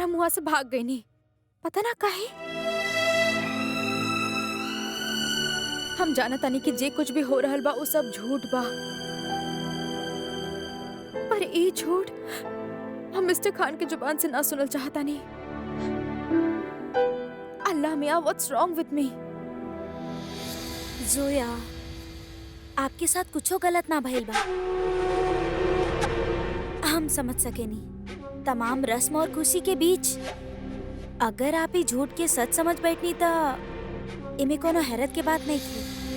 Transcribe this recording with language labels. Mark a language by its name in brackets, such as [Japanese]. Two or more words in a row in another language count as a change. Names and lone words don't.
[Bhojpuri] हम वहां से भाग गई नहीं, पता ना काहे। हम जानत तानी कि जे कुछ भी हो रहल बा वो सब झूठ बा, पर ये झूठ हम मिस्टर खान के जुबान से ना सुनल चाहता नहीं। अल्लाह मियां, [English] what's wrong with me? [Bhojpuri] जोया, आपके साथ कुछो गलत ना भइल बा। हम समझ सके नहीं तमाम रस्म और खुशी के बीच अगर आप ही झूठ के सच समझ बैठनी तो इमे कोनो हैरत के बात नहीं थी।